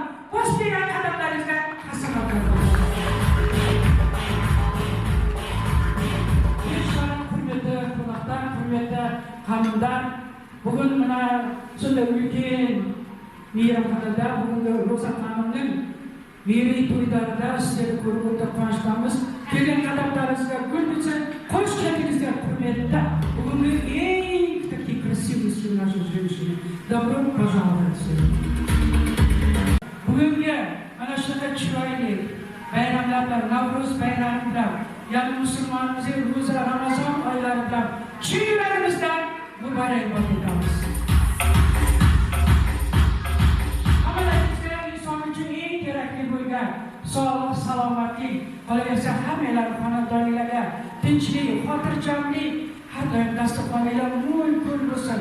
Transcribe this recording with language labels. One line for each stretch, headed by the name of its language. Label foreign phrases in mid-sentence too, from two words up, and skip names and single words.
Uzbek: Qo'sh kelgan qadamlaringizga qasam qilamiz. Hurmatli qonaqlar, hurmatli qavmdar, bugun mana shunday ulkan mehmonxonada bugungi Ro'za xonimning mehriy to'ylarida sizlarni ko'rib o'ta quvonchdamiz. Kelgan qadamlaringizga gul bitsin, qo'sh keldingizlar hurmatli. Bugungi eng
Russian: такие красивые наши женщины. Добро пожаловать.
Uzbek: Bugungi mana shunaqa chiroyli bayramlar bilan, Navro'z bayrami bilan, ya'ni musulmonimizning Ro'za, Ramazon oylari bilan chin yuragimizdan muborakbod etamiz. Hammalaringizga inson uchun eng kerakli bo'lgan sog'lik, salomatlik, qolaversa hammalar xonadonlarga tinchlik, xotirjamlik har doim dasturxoninglar mo'l-ko'l bo'lsin.